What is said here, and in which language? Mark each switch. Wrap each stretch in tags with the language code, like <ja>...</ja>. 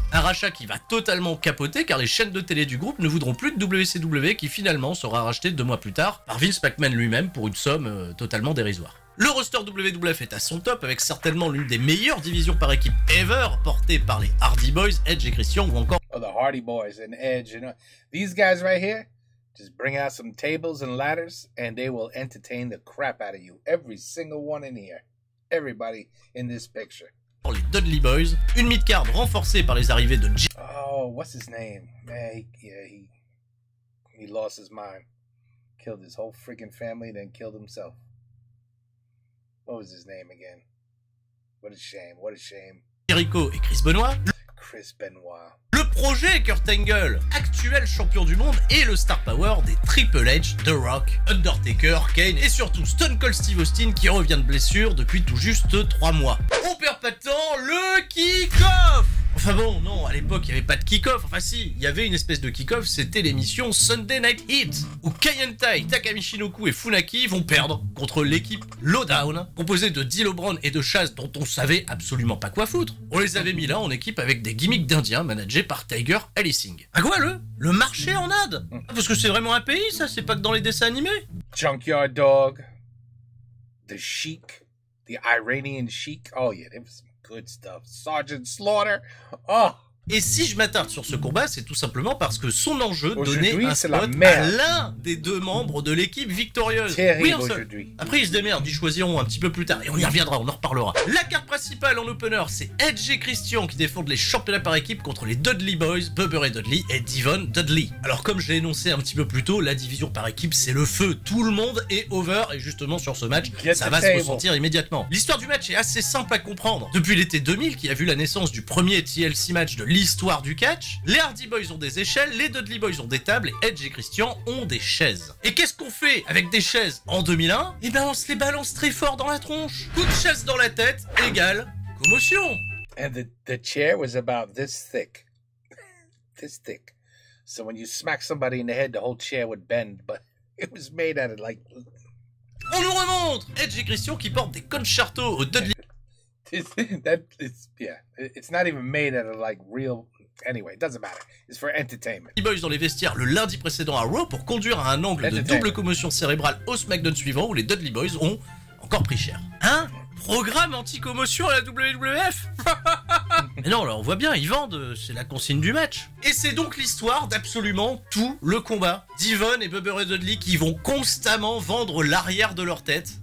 <fr>Un rachat qui va totalement capoter car les chaînes de télé du groupe ne voudront plus de WCW qui finalement sera racheté 2 mois plus tard par Vince McMahon lui-même pour une somme totalement dérisoire. Le roster WWF est à son top avec certainement l'une des meilleures divisions par équipe ever portée par les Hardy Boys, Edge et Christian ou encore...</fr> <en>Oh, the Hardy Boys and Edge, you know. These guys right here, just bring out some tables and ladders, and they will entertain the crap out of you. Every single one in here. Everybody in this picture.</en> <fr>Les Dudley Boys, une mid-card renforcée par les arrivées de</fr> <en>Oh, what's his name? Man, he lost his mind. Killed his whole freaking family, then killed himself. What was his name again? What a shame, what a shame.</en> <fr>Jericho et Chris Benoit. Chris Benoit. Le projet Kurt Angle, actuel champion du monde et le star power des Triple H, The Rock, Undertaker, Kane et surtout Stone Cold Steve Austin qui revient de blessure depuis tout juste 3 moai. On perd pas de temps, le kick-off! Enfin bon, non, à l'époque, il n'y avait pas de kick-off. Enfin si, il y avait une espèce de kick-off, c'était l'émission Sunday Night Heat, où Kaientai, Takami Shinoku et Funaki vont perdre contre l'équipe Lowdown, composée de D'Lo Brown et de Chaz dont on savait absolument pas quoi foutre. On les avait mis là en équipe avec des gimmicks d'indiens managés par Tiger Ellising. Ah quoi, le marché en Inde? Parce que c'est vraiment un pays, ça, c'est pas que dans les dessins animés.</fr> <en>Junkyard Dog, the Sheik, the Iranian Sheik, oh yeah, there was some good stuff. Sergeant Slaughter, oh.</en> <fr>Et si je m'attarde sur ce combat, c'est tout simplement parce que son enjeu donnait un spot à l'un des deux membres de l'équipe victorieuse. Oui, un seul. Après, ils se démerdent, ils choisiront un petit peu plus tard, et on y reviendra, on en reparlera. La carte principale en opener, c'est Edge et Christian qui défendent les championnats par équipe contre les Dudley Boys, Bubba Ray Dudley et Devon Dudley. Alors comme je l'ai énoncé un petit peu plus tôt, la division par équipe, c'est le feu. Tout le monde est over, et justement sur ce match, ça va se ressentir immédiatement. L'histoire du match est assez simple à comprendre. Depuis l'été 2000, qui a vu la naissance du premier TLC match de l'histoire du catch, les Hardy Boys ont des échelles, les Dudley Boys ont des tables, et Edge et Christian ont des chaises. Et qu'est-ce qu'on fait avec des chaises en 2001? Eh ben on se les balance très fort dans la tronche. Coup de chaise dans la tête égale commotion.</fr> <en>And the chair was about this thick. This thick. So when you smack somebody in the head, the whole chair would bend, but it was made out of like...</en> <fr>On nous remonte Edge et Christian qui portent des concertos au Dudley.</fr> <en>It's not even made out of like real... Anyway, it doesn't matter. It's for entertainment.</en> <fr>Les Boys dans les vestiaires le lundi précédent à Raw pour conduire à un angle de double commotion cérébrale au SmackDown suivant où les Dudley Boys ont encore pris cher. Hein? Programme anti-commotion à la WWF? Mais non, là on voit bien, ils vendent, c'est la consigne du match. Et c'est donc l'histoire d'absolument tout le combat. Devon et Bubba Ray Dudley qui vont constamment vendre l'arrière de leur tête.</fr>